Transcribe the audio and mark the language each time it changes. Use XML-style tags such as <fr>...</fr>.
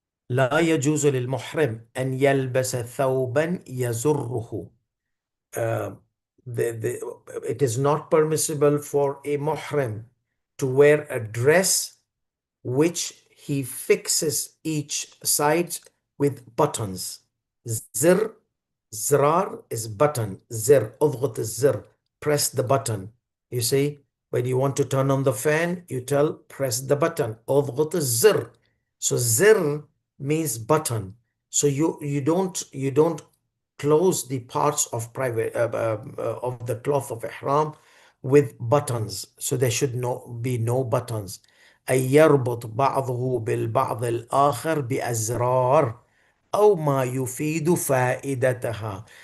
<ar>لا يجوز للمحرم أن يلبس ثوبا يزره.</ar> <en>Uh, it is not permissible for a muhrim to wear a dress which he fixes each side with buttons. Zir, zrar is button. Zir,</en> <ar>اضغط الزر,</ar> <en>press the button. You see, when you want to turn on the fan, you tell press the button.</en> <ar>اضغط الزر.</ar> <en>So zir means button. So you don't close the parts of private of the cloth of ihram with buttons. So there should be no buttons.</en> <ar>أن يربط بعضه بالبعض الآخر بأزرار أو ما يفيد فائدتها.</ar>